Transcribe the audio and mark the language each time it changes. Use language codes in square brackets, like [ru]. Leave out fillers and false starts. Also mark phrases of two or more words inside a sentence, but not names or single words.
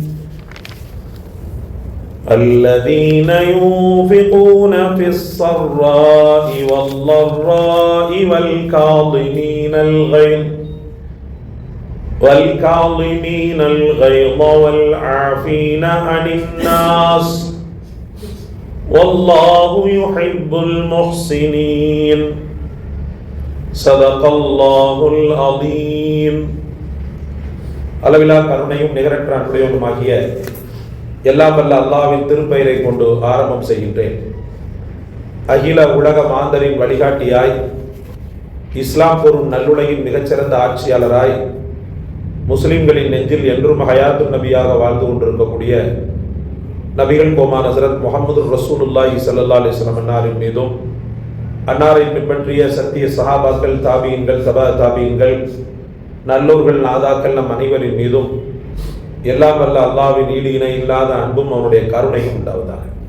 [ar] الذين ينفقون في السراء والضراء والكاظمين الغيظ والعافين عن الناس والله يحب المحسنين. صدق الله العظيم. [ta] அளவிலா கருணையும் நிகரற்ற அன்புடையவனுமாகிய எல்லாம் வல்ல அல்லாஹ்வின் திருப்பெயரை கொண்டு ஆரம்பம் செய்கின்றேன். அகில உலக மாந்தரின் வழிகாட்டியாய், இஸ்லாம் கூறும் நல்லுலகின் மிகச்சிறந்த ஆட்சியாளராய், முஸ்லிம்களின் நெஞ்சில் என்றும் ஹயாத்து நபியாக வாழ்ந்து கொண்டிருக்கக்கூடிய நபிகள் கோமான் ஹஸரத் முஹம்மது [ar] رسول الله صلى الله عليه وسلم [ta] அன்னாரின் மீதும், அன்னாரை பின்பற்றிய சத்திய சஹாபாக்கள், தாபீன்கள், தபா தாபீன்கள், நல்லோர்கள், நாதாக்கள் நம் அனைவரின் மீதும் எல்லாம் வல்ல அல்லாஹ்வின் ஈடு இணை இல்லாத அன்பும் அவனுடைய கருணையும் உண்டாவதாக.